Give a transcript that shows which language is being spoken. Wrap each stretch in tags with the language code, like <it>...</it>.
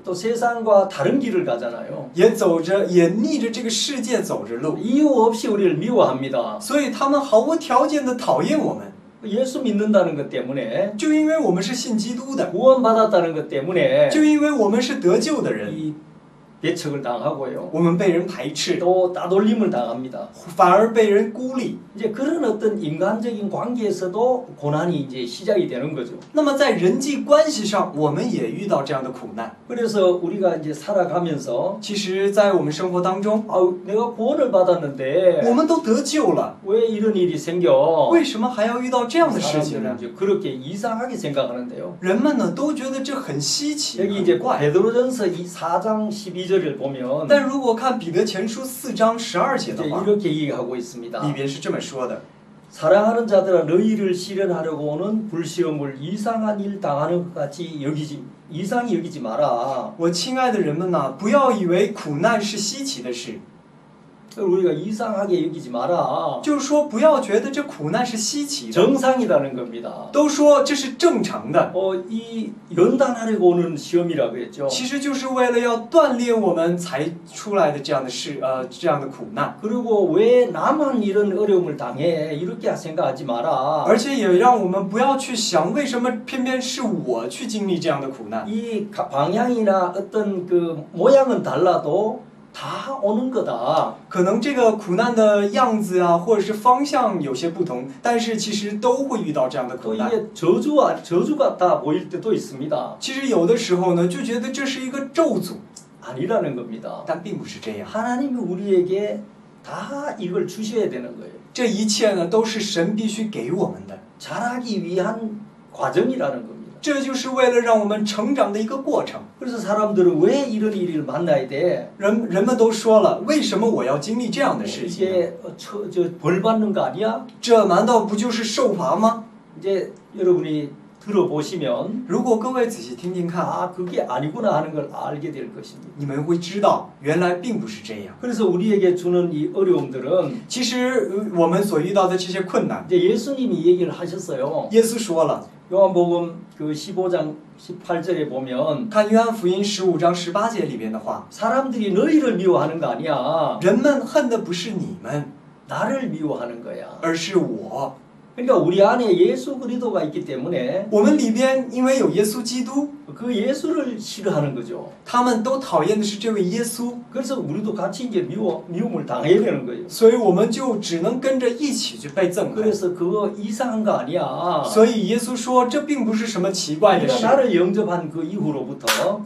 <ko>또 세상과 다른 길을 가잖아요.</ko> <zh>也逆着这个世界走着路，</zh> <ko>이유 없이 우리를 미워합니다.</ko> <zh>所以他们毫无条件的讨厌我们，</zh> <ko>예수 믿는다는 것 때문에</ko> <zh>就因为我们是信基督的，</zh> <ko>구원받았다는 것 때문에</ko> <zh>就因为我们是得救的人，</zh> <ko>이 배척을 당하고요.</ko> <zh>我们被人排斥，</zh> <ko>또 따돌림을 당합니다.</ko> <zh>反而被人孤立。</zh> <ko>이제 그런 어떤 인간적인 관계에서도 고난이 이제 시작이 되는 거죠.</ko> <zh>那么在人际关系上，我们也遇到这样的苦难。</zh> <ko>그래서 우리가 이제 살아가면서</ko> <zh>其实，在我们生活当中，</zh> <ko>내가 구원을 받았는데</ko> <zh>我们都得救了，</zh> <ko>왜 이런 일이 생겨?</ko> <zh>为什么还要遇到这样的事情呢？</zh> <ko>이제 그렇게 이상하게 생각하는데요.</ko> <zh>人们呢都觉得这很稀奇，</zh> <ko>여기</ko> <zh>很</zh> <ko>이제</ko> <zh>怪。</zh> <ko>베드로전서 4장 12절을 보면</ko> <zh>但如果看彼得前书4章12节</zh> <ko>이제</ko> <zh>的话，</zh> <ko>이렇게 얘기하고 있습니다.</ko> <zh>里边是这么说的：</zh> <ko>사랑하는 자들아 너희를 시련하려고 오는 불시험을 이상한 일 당하는 것 같이 이상히 여기지 마라.</ko> <zh>我亲爱的人们呐，不要以为苦难是稀奇的事，</zh> <ko>우리가 이상하게 여기지 마라.</ko> <zh>就是说不要觉得这苦难是稀奇的，</zh> <ko>정상이라는 겁니다.</ko> <zh>都说这是正常的。</zh> <ko>이 연단하려고 오는 시험이라고 했죠.</ko> <zh>其实就是为了要锻炼我们才出来的这样的事，这样的苦难，</zh> <ko>그리고 왜 나만 이런 어려움을 당해 이렇게 생각하지 마라.</ko> <zh>而且也让我们不要去想为什么偏偏是我去经历这样的苦难。</zh> <ko>이 방향이나 어떤 그 모양은 달라도 다 오는 거다.</ko> <zh>可能这个苦难的样子啊，或者是方向有些不同，但是其实都会遇到这样的</zh> <ko>또</ko> <zh>苦难。</zh> <ko>이게 저주 같아 보일 때도 있습니다.</ko> <zh>其实有的时候呢，就觉得这是一个咒诅，</zh> <ko>아니라는 겁니다.</ko> <zh>但并不是这样。</zh> <ko>하나님이 우리에게 다 이걸 주셔야 되는 거예요.</ko> <zh>这一切呢，都是神必须给我们的，</zh> <ko>자라기 위한 과정이라는 겁니다.</ko> <zh>这就是为了让我们成长的一个过程。</zh> <ko>그래서 사람들은 왜 이런 일을 만나야 돼?</ko> <zh>人们都说了，为什么我要经历这样的事情呢？</zh> <ko>이게 벌 받는 거 아니야?</ko> <zh>这难道不就是受罚吗？</zh> <ko>이제 여러분이 들어보시면</ko> <zh>如果各位仔细听听看，</zh> <ko>아 그게 아니구나 하는 걸 알게 될 것입니다.</ko> <zh>你们会知道，原来并不是这样。</zh> <ko>그래서 우리에게 주는 이 어려움들은</ko> <zh>其实我们所遇到的这些困难，</zh> <ko>이제 예수님이 얘기를 하셨어요.</ko> <zh>耶稣说了，</zh> <ko>요한복음 그 15장 18절에 보면</ko> <zh>看约翰福音15章18节里边的话，</zh> <ko>사람들이 너희를 미워하는 거 아니야.</ko> <zh>人们恨的不是你们，</zh> <ko>나를 미워하는 거야.</ko> <zh>而是我。</zh> <ko>그러니까 우리 안에 예수 그리스도가 있기 때문에</ko> <zh>我们里边因为有耶稣基督，</zh> <ko>그 예수를 싫어하는 거죠.</ko> <zh>他们都讨厌的是这位耶稣，</zh> <ko>그래서 우리도 같이 이제 미움을 당해야 되는 거예요.</ko> <zh>所以我们就只能跟着一起去被憎恨。</zh> <ko>그래서 그거 이상한 거 아니야.</ko> <zh>所以耶稣说，这并不是什么奇怪的</zh> <ko>네가</ko> <zh>事。</zh> <ko>나를 영접한 그 이후로부터</ko>